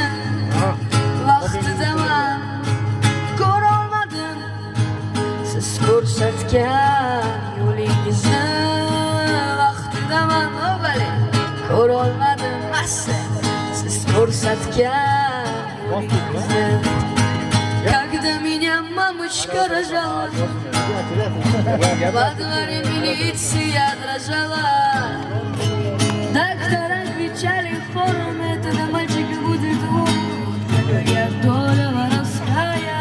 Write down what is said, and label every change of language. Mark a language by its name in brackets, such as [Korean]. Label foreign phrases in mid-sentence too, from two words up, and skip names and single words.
[Uzbek] Vaqtida men ko'rolmadim siz ko'rsatgan yo'lingizni. Vaqtida men ko'rolmadim siz ko'rsatgan yo'lingizni. [Russian] Когда меня мамочка рожала, во дворе милиция дрожала. Доктора кричали хором, это на мальчика будет вор. Какая доля воровская.